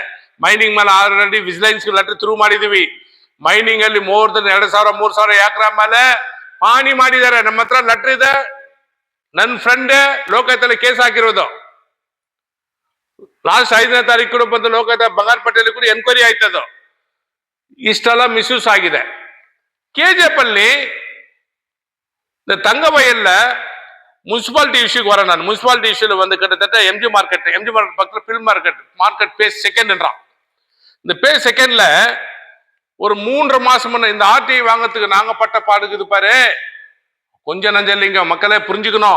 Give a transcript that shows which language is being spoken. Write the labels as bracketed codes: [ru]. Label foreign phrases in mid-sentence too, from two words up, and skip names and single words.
[kn] ಮೈನಿಂಗ್ ಮೇಲೆ [en] already vigilance letter through [kn] ಮಾಡಿದೀವಿ. ಮೈನಿಂಗ್ ಅಲ್ಲಿ [en] more than [kn] 2,000-3,000 ಎಕರೆ ಮೇಲೆ ಪಾಣಿ ಮಾಡಿದ್ದಾರೆ. ನಮ್ಮ ಹತ್ರ ಲೆಟರ್ ಇದೆ. ನನ್ನ ಫ್ರೆಂಡ್ ಲೋಕಾಯುಕ್ತದಲ್ಲಿ ಕೇಸ್ ಹಾಕಿರೋದು. ಲಾಸ್ಟ್ 5ನೇ ತಾರೀಕು ಬಂದು ಲೋಕಾಯುಕ್ತ ಬಂಗಾರಪೇಟೆಯಲ್ಲಿ ಕೂಡ ಎನ್ಕ್ವೈರಿ ಆಯ್ತದು. ಇಷ್ಟೆಲ್ಲ ಮಿಸ್ಯೂಸ್ ಆಗಿದೆ. [ta] ಕೆಜಿಎಫ್ ಅಲ್ಲಿ இந்த தங்க வயல்ல முனிசிபாலிட்டி இஷ்யூக்கு வர நான் முனிசிபாலிட்டி இஷ்யூல வந்து கிட்டத்தட்ட எம்ஜி மார்க்கெட் பக்கத்துல பில் மார்க்கெட் பேஸ் செகண்ட்ன்றான். இந்த பேஸ் செகண்ட்ல ஒரு 3.5 மாசம் முன்ன இந்த ஆர்டிஐ வாங்கறதுக்கு நாங்க பட்ட பாடுக்குது பாரு, கொஞ்சம் நஞ்சம் இல்லைங்க, மக்களே புரிஞ்சுக்கணும்.